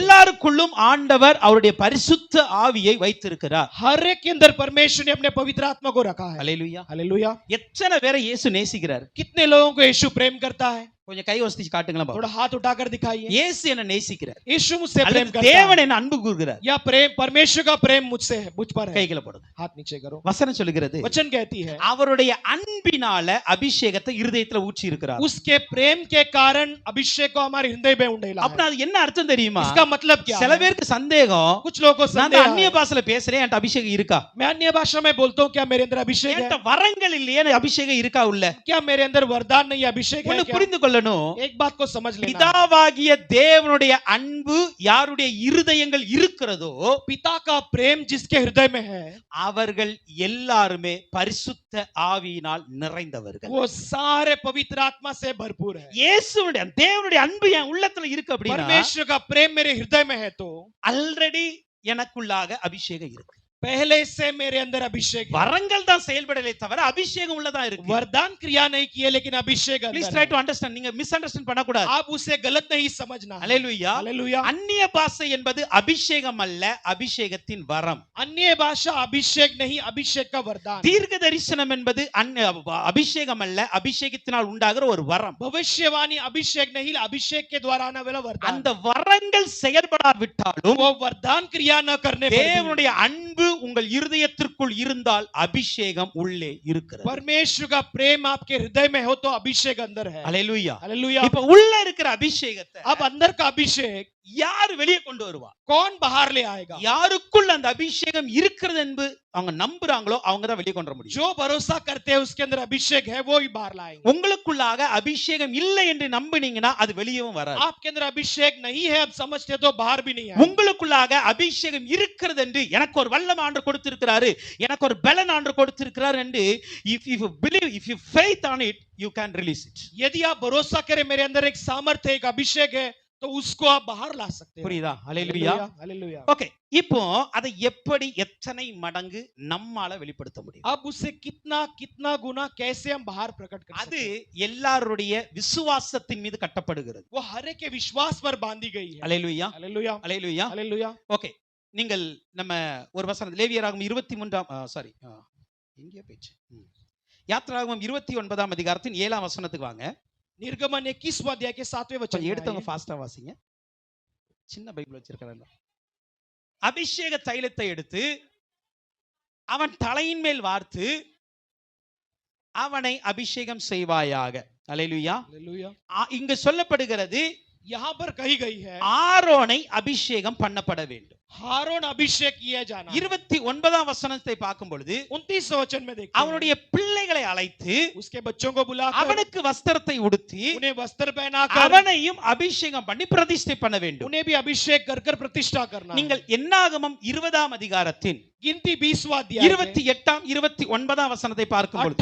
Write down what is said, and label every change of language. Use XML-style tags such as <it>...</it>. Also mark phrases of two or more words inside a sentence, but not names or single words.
<ta>எல்லாருக்குள்ளும் ஆண்டவர் அவருடைய பரிசுத்த ஆவியை வைத்திருக்கிறார்.</ta> <hi>हर एक के अंदर परमेश्वर ने अपने पवित्र आत्मा को रखा है.</hi> <ta>அல்லேலூயா.</ta> <hi>हालेलुया.</hi> <ta>எத்தனை பேரை இயேசு நேசிக்கிறார்?</ta> <hi>कितने लोगों को यीशु प्रेम करता है?</hi> <ta>கொஞ்சம் கை வசதி காட்டுங்களா பாப்போம்.</ta> <hi>थोड़ा हाथ उठाकर दिखाइए.</hi> <ta>இயேசு என்ன நேசிக்கிறார்,</ta> <hi>यीशु मुझसे प्रेम</hi> <ta>அல்லது</ta> <hi>करता</hi> <ta>தேவன்</ta> <hi>है,</hi> <ta>என்ன அன்பு கூறுகிறார்?</ta> <hi>या प्रेम परमेश्वर का प्रेम मुझसे है, मुझ पर है.</hi> <ta>கைகளை போடுங்க.</ta> <hi>हाथ नीचे करो.</hi> <ta>வசனம் சொல்லுகிறது,</ta> <hi>वचन कहती है</hi> <ta>அவருடைய அன்பினால அபிஷேகத்தை இருதயத்துல ஊற்றி இருக்கிறார்.</ta> <hi>उसके प्रेम के कारण अभिषेक को हमारे हृदय में उंडेला</hi> <ta>அப்ப</ta> <hi>है.</hi> <ta>அது என்ன அர்த்தம் தெரியுமா?</ta> <hi>इसका मतलब क्या</hi> <ta>சில</ta> <hi>है?</hi> <ta>பேருக்கு சந்தேகம்,</ta> <hi>कुछ लोगों को</hi> <ta>நான்</ta> <hi>संदेह</hi> <ta>அந்நிய</ta> <hi>है,</hi> <ta>பாஷையில பேசுறேன், என்கிட்ட அபிஷேகம் இருக்கா?</ta> <hi>मैं अन्य भाषा में बोलता हूँ, क्या मेरे अंदर अभिषेक है?</hi> <ta>என்கிட்ட வரங்கள் இல்லையே, எனக்கு அபிஷேகம் இருக்கா உள்ள?</ta> <hi>क्या मेरे अंदर वरदान नहीं, अभिषेक है</hi> <ta>ஒன்னு</ta> <hi>क्या?</hi> <ta>புரிந்து கொள்ளணும்,</ta> <hi>एक बात को समझ लेना,</hi> <ta>பிதாவாகிய தேவனுடைய அன்பு யாருடைய இருதயங்கள் இருக்கிறதோ</ta> <hi>पिता का प्रेम जिसके हृदय में है,</hi> <ta>அவர்கள் எல்லாருமே பரிசுத்த ஆவியினால் நிறைந்தவர்கள்.</ta> <hi>वो सारे पवित्र आत्मा से भरपूर है.</hi> <ta>இயேசுவுடைய தேவனுடைய அன்பு என் உள்ளத்துல இருக்கு அப்படின்னா</ta> <hi>परमेश्वर का प्रेम मेरे हृदय में है, तो</hi> <ta>ஆல்ரெடி எனக்குள்ளாக அபிஷேகம் இருக்கு.</ta> <hi>पहले से मेरे अंदर अभिषेक है.</hi> <ta>வரங்கள் தான் செயல்படலே தவிர அபிஷேகம் உள்ளதா இருக்கு.</ta> <hi>वरदान क्रिया नहीं किए, लेकिन अभिषेक</hi> <ta>ப்ளீஸ்</ta> <hi>अंदर</hi> <ta>ட்ரை</ta> <hi>है.</hi> <en>to understand,</en> <ta>நீங்க</ta> <en>misunderstand</en> <ta>பண்ண கூடாது.</ta> <hi>आप उसे गलत नहीं समझना.</hi> <ta>அல்லேலூயா.</ta> <hi>हालेलुया.</hi> <ta>அந்நிய பாஷை என்பது அபிஷேகம் அல்ல, அபிஷேகத்தின் வரம்.</ta> <hi>अन्य भाषा अभिषेक नहीं, अभिषेक का वरदान.</hi> <ta>தீர்க்க தரிசனம் என்பது அபிஷேகம் அல்ல, அபிஷேகத்தினால் உண்டாகிற ஒரு வரம்.</ta> <hi>भविष्यवाणी अभिषेक नहीं, अभिषेक के द्वारा आने वाला वरदान.</hi> <ta>அந்த வரங்கள் செயல்படாவிட்டாலும்</ta> <hi>वो वरदान क्रिया न करने पर भी</hi> <ta>தேவனுடைய அன்பு உங்கள் இருதயத்திற்குள் இருந்தால் அபிஷேகம் உள்ளே இருக்கிறது.</ta> <hi>परमेश्वर का प्रेम आपके हृदय में हो तो अभिषेक अंदर है.</hi> <ta>அல்லேலூயா.</ta> <hi>हालेलुया.</hi> <ta>இப்ப உள்ள இருக்கிற அபிஷேகத்தை</ta> <hi>अब अंदर का अभिषेक</hi> <ta>யார் வெளியே கொண்டு வருவா?</ta> <hi>कौन बाहर ले आएगा?</hi> <ta>யாருக்குள்ள அந்த அபிஷேகம் இருக்கிறது என்பது அவங்க நம்புறாங்களோ அவங்க தான் வெளியே கொண்டு வர முடியும்.</ta> <hi>जो भरोसा करते हैं उसके अंदर अभिषेक है, वो ही बाहर लाएंगे.</hi> <ta>உங்களுக்குள்ளாக அபிஷேகம் இல்லை என்று நம்பினீங்கன்னா அது வெளியவும் வராது.</ta> <hi>आपके अंदर अभिषेक नहीं है, अब समझते तो बाहर भी नहीं है.</hi> <ta>உங்களுக்குள்ளாக அபிஷேகம் இருக்கிறது என்று எனக்கு ஒரு வல்லமை ஆண்டவர் கொடுத்திருக்கிறாரு, எனக்கு ஒரு பலன் ஆண்டவர் கொடுத்திருக்கிறார் என்று</ta> <en>if you believe, if you faith on it, you can release it.</en> <hi>यदि आप भरोसा करें मेरे अंदर एक सामर्थ्य, एक अभिषेक है, तो उसको आप बाहर ला सकते हैं.</hi> <ta>புரியுதா? அல்லேலூயா.</ta> <hi>हालेलुया.</hi> <ta>ஓகே, இப்போ அதை எப்படி எத்தனை மடங்கு நம்மால வெளிப்படுத்த முடியும்?</ta> <hi>अब उससे कितना कितना गुना कैसे हम बाहर प्रकट कर</hi> <ta>அது</ta> <hi>सकते हैं?</hi> <ta>எல்லாருடைய விசுவாசத்தின் மீது கட்டப்படுகிறது.</ta> <hi>वो हर एक के विश्वास पर बांधी गई है.</hi> <ta>அல்லேலூயா,</ta> <hi>हालेलुया.</hi> <ta>அல்லேலூயா.</ta> <hi>हालेलुया.</hi> <ta>ஓகே, நீங்கள் நம்ம ஒரு வசனம் லேவியராகமம் 23 சாரி எங்கே போச்சு, யாத்திராகமம் 29ஆம் அதிகாரத்தின் 7ஆம் வசனத்துக்கு வாங்க.</ta> <hi>निर्गमन 21वां अध्याय के 7वें वचन</hi> <ta>கொஞ்சம்</ta> <hi>में</hi> <ta>எடுத்தவங்க</ta> <hi>आइए.</hi> <ta>ஃபாஸ்டா வாசிங்க, சின்ன பைபிள் வச்சிருக்காங்க. அபிஷேக தைலத்தை எடுத்து அவன் தலையின் மேல் வார்த்து அவனை அபிஷேகம் செய்வாயாக. அல்லேலூயா.</ta> <hi>हालेलुया.</hi> <ta>இங்கு சொல்லப்படுகிறது</ta> <hi>यहाँ पर कही गई है</hi> <ta>ஆரோனை அபிஷேகம் பண்ணப்பட வேண்டும்.</ta> <hi>हारून अभिषेक किया जाना.</hi> <ta>29ஆம் வசனத்தை பார்க்கும் பொழுது</ta> <hi>29 वचन में देखते</hi> <ta>அவனுடைய பிள்ளைகளை அழைத்து</ta> <hi>हैं, उसके बच्चों को बुलाकर</hi> <ta>அவனுக்கு வஸ்திரத்தை உடுத்தி</ta> <hi>उन्हें वस्त्र पहनाकर</hi> <ta>அவனையும் அபிஷேகம் பண்ணி பிரதிஷ்டை பண்ண வேண்டும்.</ta> <hi>उन्हें भी अभिषेक कर कर प्रतिष्ठा करना.</hi> <ta>நீங்கள் என்னாகமம் 20ஆம் அதிகாரத்தின்</ta> <hi>गिनती 20वां अध्याय</hi> <ta>28ஆம் 29ஆம் வசனத்தை பார்க்கும் பொழுது</ta>